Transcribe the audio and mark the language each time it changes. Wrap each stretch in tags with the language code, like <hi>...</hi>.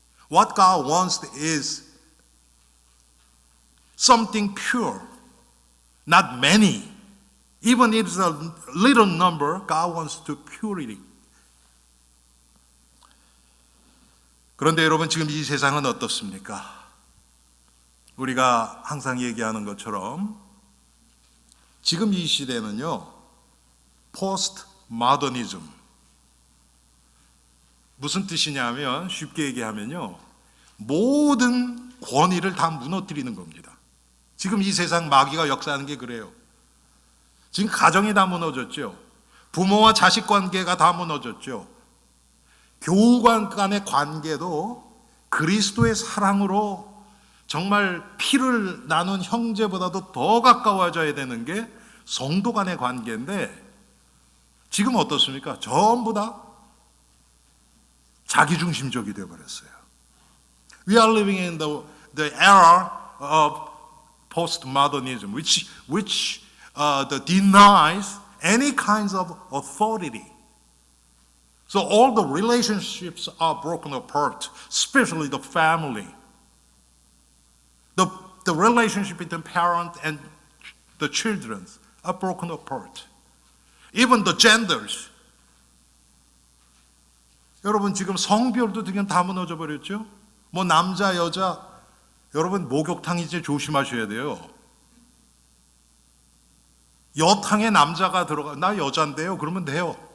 <en>What God wants is something pure, not many. Even if it's a little number, God wants to purity.</en> <ko>그런데 여러분, 지금 이 세상은 어떻습니까? 우리가 항상 얘기하는 것처럼 지금 이 시대는요, 포스트 모더니즘. 무슨 뜻이냐면, 쉽게 얘기하면요, 모든 권위를 다 무너뜨리는 겁니다. 지금 이 세상 마귀가 역사하는 게 그래요. 지금 가정이 다 무너졌죠. 부모와 자식 관계가 다 무너졌죠. 교우간 간의 관계도 그리스도의 사랑으로 정말 피를 나눈 형제보다도 더 가까워져야 되는 게 성도 간의 관계인데, 지금 어떻습니까? 전부 다 자기중심적이 되어버렸어요.</ko> <en>We are living in the era of postmodernism, which denies any kinds of authority. So all the relationships are broken apart, especially the family. The relationship between parent and the children are broken apart. Even the genders.</en> <ko>여러분, 지금 성별도 지금 다 무너져 버렸죠? 뭐 남자, 여자. 여러분, 목욕탕 이제 조심하셔야 돼요. 여탕에 남자가 들어가, 나 여잔데요, 그러면 돼요.</ko>